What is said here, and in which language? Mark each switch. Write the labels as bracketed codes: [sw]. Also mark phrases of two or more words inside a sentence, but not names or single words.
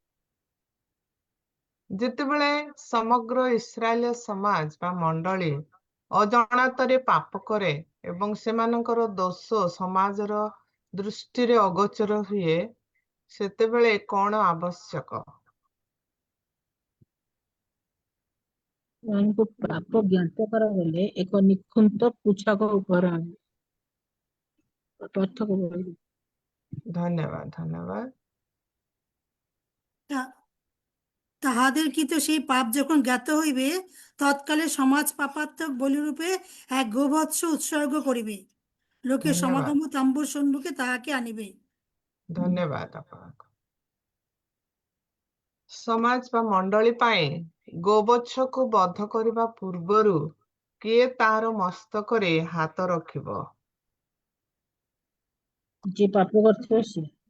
[or] ଯେତେବେଳେ ସମଗ୍ର ଇସ୍ରାଏଲ ସମାଜ ବା ମଣ୍ଡଳୀ ଅଜାଣତରେ ପାପ କରେ ଏବଂ ସେମାନଙ୍କର ଦୋଷ ସମାଜର ଦୃଷ୍ଟିରେ ଅଗୋଚର ହୁଏ, ସେତେବେଳେ କଣ ଆବଶ୍ୟକ? ସେମାନଙ୍କୁ ପାପ ଜ୍ଞାତ କରାଗଲେ ଏକ ନିଖୁନ୍ତ ପୃଛକ ଉପହାର ଆଣିବେ। ପାର୍ଥକ୍ୟ [bn] ধন্যবাদ ধন্যবাদ তা- তাহাদের কি তো সেই পাপ যখন জ্ঞাত হইবে তৎকালে সমাজ পাপাত্মক বলিরূপে এক গোবৎস উৎসর্গ করিবে, লোকের ধন্যবাদ সমাগম তাম্বুর সম্মুখে তাহাকে আনিবে। [or] ଧନ୍ୟବାଦ ଆପଣଙ୍କୁ। ସମାଜ ବା ମଣ୍ଡଳୀ ପାଇଁ ଗୋବଚ୍ଛକୁ ବଧ କରିବା ପୂର୍ବରୁ କିଏ ତାର ମସ୍ତକରେ ହାତ ରଖିବ? ଯିଏ ପାପ କରିଥିବ ସିଏ।